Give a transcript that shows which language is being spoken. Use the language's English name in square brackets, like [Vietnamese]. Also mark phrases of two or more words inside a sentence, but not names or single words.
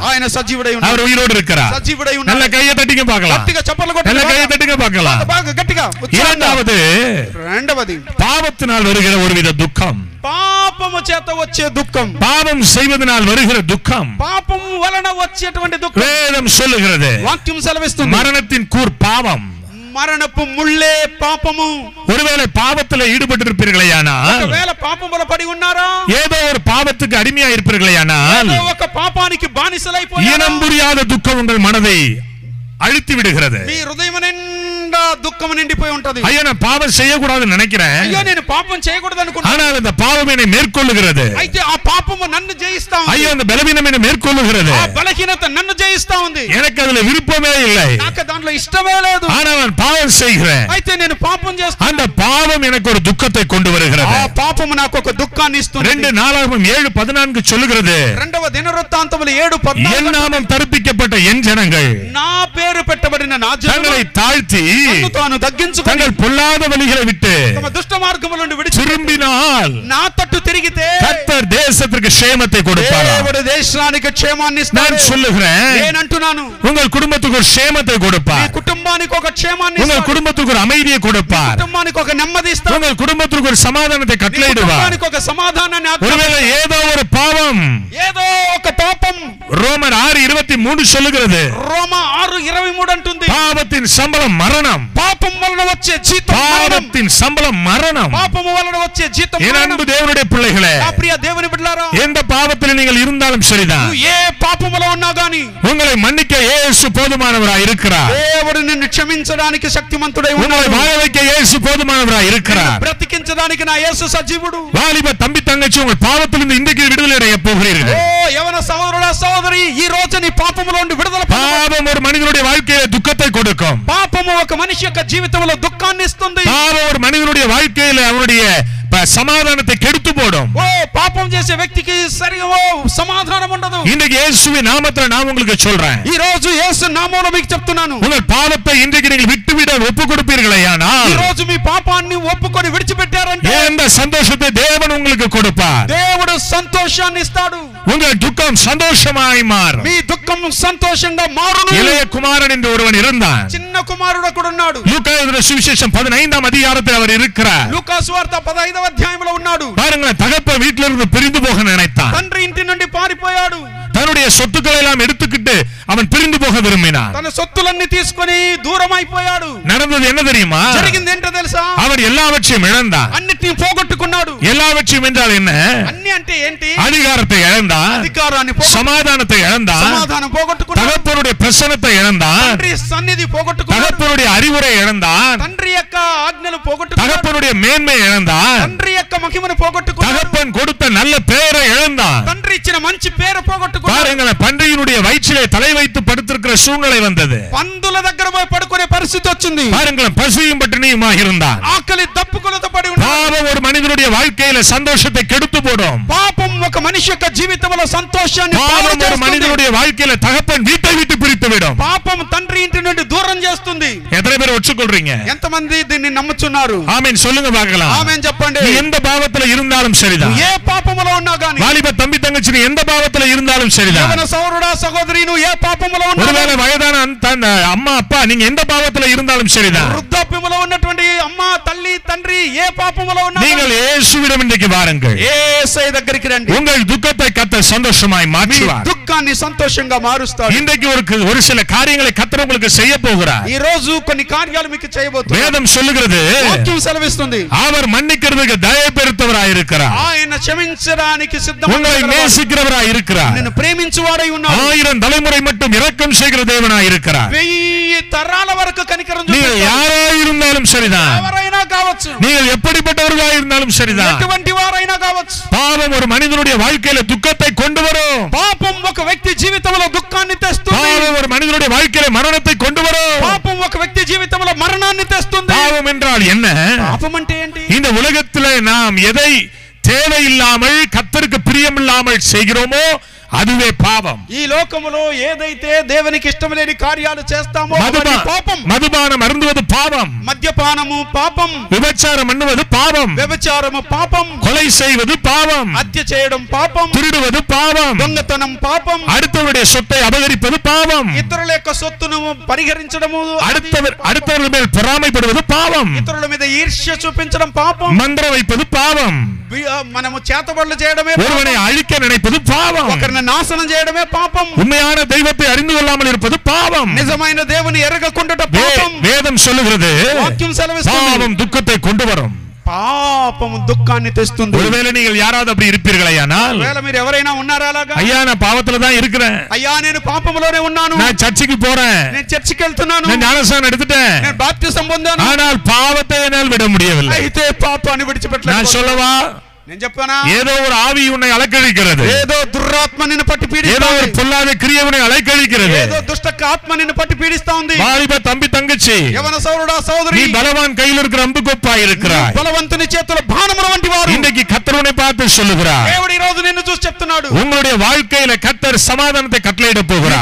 [Telugu] ఆయన సజీవుడై ఉన్నాడు. [Tamil] அவர் உயிரோடு இருக்கிறார். [Telugu] సజీవుడై ఉన్నాడు. [Tamil] நல்ல கையை தட்டிங்க பார்க்கலாம். [Telugu] గట్టిగా చప్పట్లు కొట్టి [Tamil] நல்ல கையை தட்டிங்க பார்க்கலாம். [Telugu] బాగా గట్టిగా. రెండవది [Tamil] பாவத்தினால் வருகிற ஒருவித துக்கம். [Telugu] పాపము చేత వచ్చే దుఃఖం. [Tamil] பாவம் செய்வதனால் வருகிற துக்கம். [Telugu] పాపము వలన వచ్చేటువంటి దుఃఖం. [Tamil] வேதம் சொல்லுகிறது, [Telugu] వాక్యం సెలవిస్తుంది, [Tamil] மரணத்தின் கூர் பாவம். [Telugu] మరణపు ముళ్ళే పాపము. [Tamil] ஒருவேளை பாவத்தில் ஈடுபட்டிருப்பீர்களேயானால், [Telugu] ఒకవేళ పాపములో పడి ఉన్నారా, [Tamil] ஏதோ ஒரு பாவத்துக்கு அடிமையா இருப்பீர்களேயானால், [Telugu] ఒక పాపానికి బానిసలైపోయారా, [Tamil] இனம் புரியாத துக்கம் உங்கள் மனதை அழுத்தி விடுகிறது. [Telugu] మీ హృదయం నిండా దుఃఖం నిండిపోయి ఉంటది. [Tamil] ஐயோ நான் பாவம் செய்யக்கூடாதுன்னு நினைக்கிறேன், [Telugu] అయ్యో నేను పాపం చేయకూడదు అనుకుంటా, [Tamil] ஆனால் அந்த பாவம் என்னை மேற்கொள்ளுகிறது. [Telugu] అయితే ఆ పాపము నన్ను జయిస్తా ఉంది. [Tamil] ஐயோ அந்த பலவீனம் என்னை மேற்கொள்ளுகிறது. [Telugu] ఆ బలహీనత నన్ను జయిస్తా ఉంది. [Tamil] எனக்கு அதுல விருப்பமே இல்லை, [Telugu] నాకు దాంట్లో ఇష్టమే లేదు, [Tamil] ஆனால் நான் பாவம் செய்கிறேன். [Telugu] అయితే నేను పాపం చేస్తాను. [Tamil] அந்த பாவம் எனக்கு ஒரு துக்கத்தை கொண்டு வருகிறது. [Telugu] ఆ పాపము నాకు ఒక దుఃఖాన్ని ఇస్తుంది. [Tamil] 2 நாளாகமம் 7:14 சொல்லுகிறது, [Telugu] రెండవ దినవృత్తాంతములు 7:14 [Tamil] என் நாமம் தரிப்பிக்கப்பட்ட என் ஜனங்கள் [Telugu] నా పేరు పెట్టబడిన నా [Tamil] தங்களை [Telugu] జనులు [Tamil] தாழ்த்தி [Telugu] తన్ను తాను తగ్గించుకొని [Tamil] தங்கள் பொல்லாத வழிகளை விட்டு [Telugu] తమ దుష్ట మార్గముల నుండి విడిచి [Tamil] திரும்பினால் [Telugu] నా తట్టు తిరిగితే [Tamil] கர்த்தர் தேசத்திற்கு க்ஷேமத்தை கொடுப்பார். [Telugu] దేవుడు దేశానికి క్షేమాన్ని ఇస్తాడు. [Tamil] நான் சொல்லுகிறேன், [Telugu] నేను అంటున్నాను, [Tamil] உங்கள் குடும்பத்துக்கு ஒரு க்ஷேமத்தை [Telugu] మీ [Tamil] கொடுப்பார். [Telugu] కుటుంబానికి ఒక క్షేమాన్ని [Tamil] உங்கள் [Telugu] ఇస్తాడు. [Tamil] குடும்பத்துக்கு ஒரு அமைதியை கொடுப்பார். [Telugu] కుటుంబానికి ఒక నెమ్మది ఇస్తాడు. [Tamil] உங்கள் కుటుంబத்துக்கு ஒரு సమాధానத்தை [Telugu] మీ [Tamil] கட்டளையிடுவார். [Telugu] కుటుంబానికి ఒక సమాధానాన్ని [Tamil] ஒருவேளை ஏதோ ஒரு பாவம், [Telugu] ఏదో ఒక పాపం. [Tamil] ரோமர் 6:23 சொல்லுகிறது, [Telugu] రోమా 6:23 అంటుంది, [Tamil] பாவத்தின் சம்பளம் மரணம். [Telugu] పాపం వలన వచ్చే జీతం మరణం. [Tamil] பாவத்தின் சம்பளம் மரணம். [Telugu] పాపము వలన వచ్చే జీతం [Tamil] என் [Telugu] మరణం. [Tamil] அன்பு தேவனுடைய பிள்ளைகளே, [Telugu] నా ప్రియ దేవుని బిడ్డలారా, [Tamil] எந்த பாவத்தில் நீங்கள் இருந்தாலும் சரிதான், [Telugu] నువ్వు ఏ పాపములో ఉన్నా గాని [Tamil] உங்களை மன்னிக்க இயேசு போதுமானவராய் இருக்கிறார். [Telugu] దేవుడు నిన్ను క్షమించడానికి శక్తిమంతుడై [Tamil] உங்களை [Telugu] ఉన్నాడు. [Tamil] வாழ வைக்க இயேசு போதுமானவராய் இருக்கிறார். [Telugu] బ్రతికించడానికి నా యేసు సజీవుడు. [Tamil] வாலிப தம்பி தங்கச்சி, உங்கள் பாவத்திலிருந்து இன்றைக்கு விடுதலை அடைய [Telugu] ఓ [Tamil] போகிறீர்கள். [Telugu] యవన సహోదరుడా సహోదరి, ఈ రోజు నీ పాపములో నుండి విడుదల పొందు. [Tamil] பாவம் ஒரு மனிதனுடைய வாழ்க்கையில துக்கத்தை கொடுக்கும். [Telugu] పాపము ఒక మనిషి యొక్క జీవితంలో దుఃఖాన్ని ఇస్తుంది. [Tamil] பாவம் ஒரு மனிதனுடைய வாழ்க்கையில அவனுடைய சமாதானத்தை கெடுத்து போடும். [Telugu] ఓ పాపం చేసే వ్యక్తికి సరిగా సమాధానం ఉండదు. [Tamil] இன்றைக்கு இயேசுவின் நாமத்தில் நான் உங்களுக்கு சொல்றேன், [Telugu] ఈ రోజు యేసు నామములో మీకు చెప్తున్నాను, [Tamil] உங்கள் பாவத்தை இன்றைக்கு நீங்கள் விட்டுவிட ஒப்பு கொடுப்பீர்களேயானால், [Telugu] ఈ రోజు మీ పాపాన్ని ఒప్పుకొని విడిచిపెట్టారంటే [Tamil] எந்த சந்தோஷத்தை தேவன் உங்களுக்கு கொடுப்பார். [Telugu] దేవుడు సంతోషాన్ని ఇస్తాడు. [Tamil] உங்கள் துக்கம் சந்தோஷமாய் மாறும். [Telugu] మీ దుఃఖం సంతోషంగా మారును. [Tamil] இளைய குமாரன் என்று ஒருவன் இருந்தான். [Telugu] చిన్న కుమారుడు ఒకడు ఉన్నాడు. [Tamil] லூக்கா எழுதின சுவிசேஷம் 15ஆம் அதிகாரத்தில் அவர் இருக்கிறார். [Telugu] లూకా సువార్త 15వ అధ్యాయంలో ఉన్నాడు. [Tamil] பாருங்க, தகப்பன் வீட்டில இருந்து பிரிந்து போக நினைத்தான். [Telugu] తండ్రి ఇంటి నుండి పారిపోయాడు. [Tamil] தன்னுடைய சொத்துக்களை எல்லாம் எடுத்துக்கிட்டு அவன் பிரிந்து போக விரும்பினான். [Telugu] తన సొత్తులన్నీ తీసుకొని దూరం అయిపోయాడు. [Tamil] நடந்தது என்ன தெரியுமா? [Telugu] జరిగింది ఏంటో తెలుసా? [Tamil] அவன் எல்லாவற்றையும் இழந்தான். [Telugu] అన్నిటిని పోగొట్టుకున్నాడు. [Tamil] எல்லாவற்றையும் என்றால் என்ன? [Telugu] అన్ని అంటే ఏంటి? [Tamil] அதிகாரத்தை இழந்தான், [Telugu] అధికారాన్ని [Tamil] சமாதானத்தை இழந்தான், [Telugu] సమాధానం పోగొట్టుకున్నాడు. [Tamil] தகப்பனுடைய பிரசன்னத்தை இழந்தான், [Telugu] తండ్రి సన్నిధి పోగొట్టుకున్నాడు. [Tamil] தகப்பனுடைய அறிவுரை இழந்தான், [Telugu] తండ్రి యొక్క ఆజ్ఞలు పోగొట్టుకున్నాడు. [Tamil] தகப்பனுடைய மேன்மை இழந்தான், [Telugu] తండ్రి యొక్క మహిమను పోగొట్టుకున్నాడు. [Tamil] தகப்பன் கொடுத்த நல்ல பெயரை இழந்தான். [Telugu] తండ్రి ఇచ్చిన మంచి పేరు పోగొట్టుకున్నాడు. [Tamil] பாருங்களேன், பன்றியினுடைய வயிற்றிலே தலை வைத்து படுத்திருக்கிற சூழ்நிலை வந்தது. [Telugu] పందుల దగ్గర పోయి పడుకునే పరిస్థితి వచ్చింది. [Tamil] பாருங்களேன், பசியும் பட்டினியுமாக இருந்தான். [Telugu] ఆకలి దప్పుకొలతో పడి ఉన్నాడు. [Tamil] பாவம் ஒரு மனிதனுடைய வாழ்க்கையில சந்தோஷத்தை கெடுத்து போடும். [Telugu] పాపం ఒక మనిషి యొక్క జీవితంలో సంతోషాన్ని పాడు [Tamil] பாவம் ஒரு [Telugu] చేస్తుంది. [Tamil] மனிதனுடைய வாழ்க்கையில தகப்பன் வீட்டை விட்டு பிரித்து விடும். [Telugu] పాపం తండ్రి ఇంటి నుండి దూరం చేస్తుంది. [Tamil] எத்தனை பேர் ஒற்றுக்கொள்றீங்க? [Telugu] ఎంతమంది దీన్ని నమ్ముచున్నారు? [Tamil] ஆமென் சொல்லுங்க பார்க்கலாம். [Telugu] ఆమేన్ చెప్పండి. [Tamil] நீ எந்த பாவத்துல இருந்தாலும் சரிதான், [Telugu] ఏ పాపములో ఉన్నా గాని, [Tamil] வாலிப தம்பி தங்கச்சி நீ எந்த பாவத்துல இருந்தாலும் சரிதான், [Telugu] యవన సహోదరుడా సహోదరి నువ్వు ఏ పాపములో ఉన్నా, [Tamil] ஒருவேளை வயதான அம்மா அப்பா நீங்க எந்த பாவத்துல இருந்தாலும் சரிதான், [Telugu] వృద్ధాప్యములో ఉన్నటువంటి అమ్మ తల్లి తండ్రి ఏ పాపములో ఉన్నారు [Tamil] நீங்கள் இயேசுவிடம் இன்றைக்கு வாருங்கள். [Telugu] యేసయ్య దగ్గరికి రండి. [Tamil] உங்கள் துக்கத்தை கர்த்தர் சந்தோஷமாய் மாற்றுவார். [Telugu] దుఃఖాన్ని సంతోషంగా మారుస్తాడు. [Tamil] இன்றைக்கு ஒரு சில காரியங்களை கர்த்தர் உங்களுக்கு செய்ய போகிறார். [Telugu] ఈ రోజు కొన్ని కార్యాలు మీకు చేయబోతున్నాడు. [Tamil] வேதம் சொல்லுகிறது [Telugu] వాక్యం సెలవిస్తుంది [Tamil] அவர் மன்னிக்கிறதுக்கு தயை பெருத்தவராய் இருக்கிறார். [Telugu] ఆయన క్షమించడానికి సిద్ధంగా [Tamil] உங்களை நேசிக்கிறவராய் இருக்கிறார். [Telugu] నిన్ను ప్రేమించువాడై ఉన్నాడు. [Tamil] 1000 தலைமுறை மட்டும் இரக்கம் செய்கிற தேவனாய் இருக்கிறார். [Telugu] 1000 తరాల వరకు కనికరం [Tamil] நீங்கள் [Telugu] చూపిస్తాడు. [Tamil] யாராய் இருந்தாலும் சரிதான், [Telugu] ఎవరైనా కావచ్చు, [Tamil] நீங்கள் எப்படிப்பட்டவர்களாய் இருந்தாலும் சரிதான், [Telugu] ఎటువంటి వారైనా కావచ్చు. [Tamil] பாவம் ஒரு மனிதனுடைய வாழ்க்கையில துக்கத்தை கொண்டு வரும். [Telugu] పాపం ఒక వ్యక్తి జీవితంలో దుఃఖాన్ని తెస్తుంది. [Tamil] பாவம் ஒரு மனிதனுடைய வாழ்க்கையில மரணத்தை கொண்டு வரும். [Telugu] పాపం ఒక వ్యక్తి జీవితంలో మరణాన్ని తెస్తుంది. [Tamil] பாவம் என்றால் என்ன? [Telugu] పాపం అంటే ఏంటి? [Tamil] இந்த உலகத்திலே நாம் எதை தேவையில்லாமல் கர்த்தருக்கு பிரியமில்லாமல் செய்கிறோமோ அதுவே பாவம். [Telugu] ఈ లోకములో ఏదైతే దేవునికి ఇష్టం లేని కార్యాలు చేస్తామో అది పాపం. [Tamil] மதுபானம் அருந்துவது பாவம், [Telugu] మద్యపానము పాపం, [Tamil] விபச்சாரம் பண்ணுவது பாவம், [Telugu] వ్యభిచారము పాపం, [Tamil] கொலை செய்வது பாவம், [Telugu] హత్య చేయడం పాపం, [Tamil] திருடுவது பாவம், [Telugu] దొంగతనం పాపం, [Tamil] அடுத்தவருடைய சொத்தை அபகரிப்பது பாவம், [Telugu] ఇతరుల యొక్క సొత్తును పరిహరించడము, [Tamil] அடுத்தவர்கள் மேல் பொறாமைப்படுவது பாவம், [Telugu] ఇతరుల మీద ఈర్ష్య చూపించడం పాపం, [Tamil] மந்திரம் வைப்பது பாவம், [Telugu] మనము చేతబడులు చేయడమే [Tamil] ஒருவனை அழிக்க நினைப்பது பாவம், [Telugu] ఒకరిని నాశనం చేయడమే పాపం, [Tamil] உண்மையான தெய்வத்தை அறிந்து கொள்ளாமல் இருப்பது பாவம், [Telugu] నిజమైన దేవుని ఎరగకుండుట పాపం. [Tamil] வேதம் சொல்லுகிறது [Telugu] వాక్యం సెలవిస్తుంది [Tamil] பாவம் துக்கத்தை கொண்டு வரும். [Telugu] పాపం దుఃఖాన్ని తెస్తుంది. [Tamil] ஒருவேளை நீங்கள் யாராவது அப்படி இருப்பீர்களானால், [Telugu] ఒకవేళ మీరు ఎవరైనా ఉన్నారా అలాగా? [Tamil] ஐயா நான் பாவத்துல தான் இருக்கிறேன், [Telugu] అయ్యా నేను పాపములోనే ఉన్నాను, [Tamil] நான் சர்ச்சுக்கு போறேன், [Telugu] నేను చర్చికి వెళ్తున్నాను, [Tamil] நான் ஞானஸ்நானம் எடுத்துட்டேன், [Telugu] నేను బాప్తిసం పొందాను, [Tamil] ஆனால் பாவத்தை என்னால் விட முடியவில்லை. [Telugu] అయితే పాపాన్ని [Tamil] நான் [Telugu] విడిచిపెట్టలేదు. [Tamil] சொல்லவா? [Telugu] నేను చెప్పానా? [Tamil] ஏதோ ஒரு ஆவி உன்னை அலக்கழிக்கிறது, [Telugu] ఏదో దురాత్మ నిన్ను పట్టి [Tamil] ஏதோ [Telugu] పీడిస్తుంది, [Tamil] ஒரு பொல்லாத கிரியை உன்னை அலைக்கழிக்கிறது. [Telugu] ఏదో దుష్ట ఆత్మ నిన్ను పట్టి పీడిస్తా ఉంది. [Tamil] வாலிப தம்பி தங்கச்சி, [Telugu] యవన సోదరుడా [Tamil] நீ [Telugu] సోదరి, [Tamil] பலவான் கையில் இருக்கிற அம்பு கொப்பாய் இருக்கிறாய். [Telugu] బలవంతుని చేతుల బాణముల వంటి వారు. [Tamil] இன்றைக்கு கர்த்தர் உன்னை பார்த்து சொல்லுகிறார், [Telugu] దేవుడు ఈ రోజు నిన్ను చూసి చెప్తున్నాడు, [Tamil] உங்களுடைய வாழ்க்கையில கர்த்தர் சமாதானத்தை கட்டளையிட போகிறார்.